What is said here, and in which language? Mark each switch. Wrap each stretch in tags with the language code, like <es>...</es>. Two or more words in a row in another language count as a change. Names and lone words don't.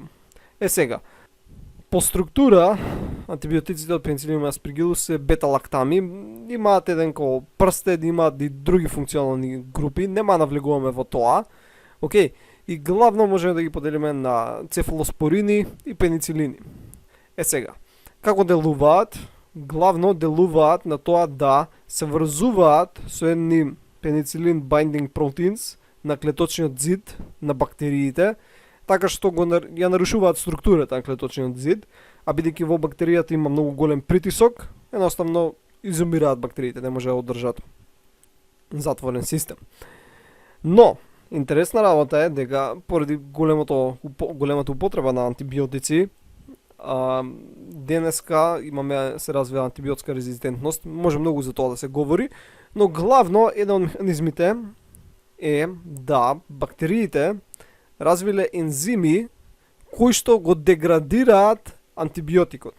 <mk>Сега, по структура, антибиотиците од Penicillium и Aspergillus се бета-лактами, имаат еден ко прстен, имаат и други функционални групи, нема навлегуваме во тоа. Океј, и главно можеме да ги поделиме на цефалоспорини и пеницилини. Сега, како делуваат? Главно делуваат на тоа да се врзуваат со едни</mk> <en>penicillin binding proteins</en> <mk>на клеточниот зид на бактериите, така што ја нарушуваат структурата на клеточниот зид, а бидејќи во бактеријата има многу голем притисок, едноставно изумираат бактериите, не може да одржат затворен систем. Но, интересна работа е дека поради големата употреба на антибиотици, денеска се развива антибиотска резистентност, може многу за тоа да се говори, но главно еден од механизмите е да бактериите развиле ензими кои што го деградираат антибиотикот.</mk>